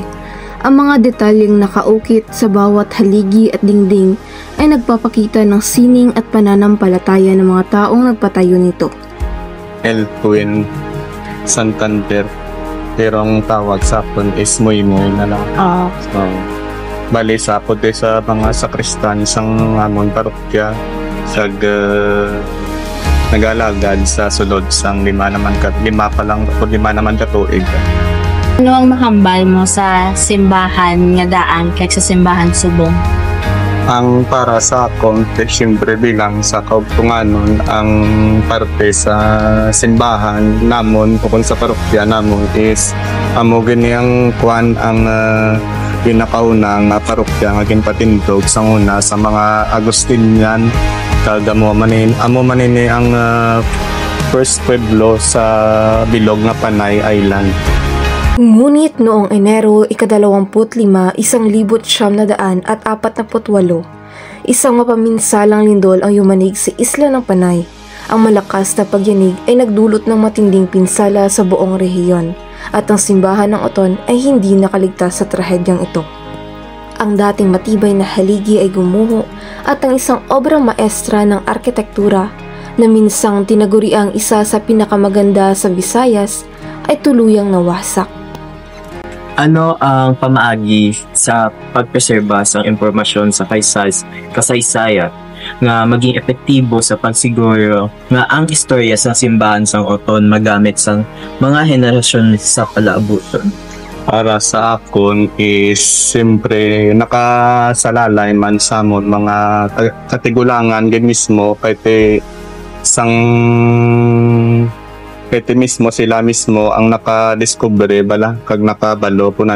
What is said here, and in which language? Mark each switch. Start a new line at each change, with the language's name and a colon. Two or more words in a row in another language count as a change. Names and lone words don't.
Filipino: Ang mga detalyeng nakaukit sa bawat haligi at dingding ay nagpapakita ng sining at pananampalataya ng mga taong nagpatayo nito. El Twin Santander, pero ang tawag sa akin is Moy-Moy na lang.
Hiligaynon: So, bali sa akin sa mga sakristan sang amon parokya nagalagad sa sulod sang lima naman katuig. Ano ang mahambal mo sa simbahan nga daan kay sa simbahan subong? Ang para sa akong siyempre bilang sa kaugtunganon, ang parte sa simbahan namon o kung sa parokya namon is amo ganiyang kuan ang pinakaunang parokya nga ginpatindog sa una sa mga Agustinian. Amo manini ang first pueblo sa bilog nga Panay Island.
Filipino: Ngunit noong Enero 25, 1948, isang mapaminsalang lindol ang yumanig sa isla ng Panay. Ang malakas na pagyanig ay nagdulot ng matinding pinsala sa buong rehiyon at ang simbahan ng Oton ay hindi nakaligtas sa trahedyang ito. Ang dating matibay na haligi ay gumuho at ang isang obrang maestra ng arkitektura na minsang tinaguriang isa sa pinakamaganda sa Visayas ay tuluyang nawasak.
Hiligaynon: Ano ang pamaagi sa pagpreserba sa impormasyon sa kasaysayan nga maging epektibo sa pagsiguro nga ang istorya sa simbahan sang Oton magamit sang mga henerasyon sa palaabuton? Para sa akon is siyempre nakasalalay man sa amon mga katigulangan gid mismo pwede mismo sila mismo ang nakadiskubre bala kag nakabalo kung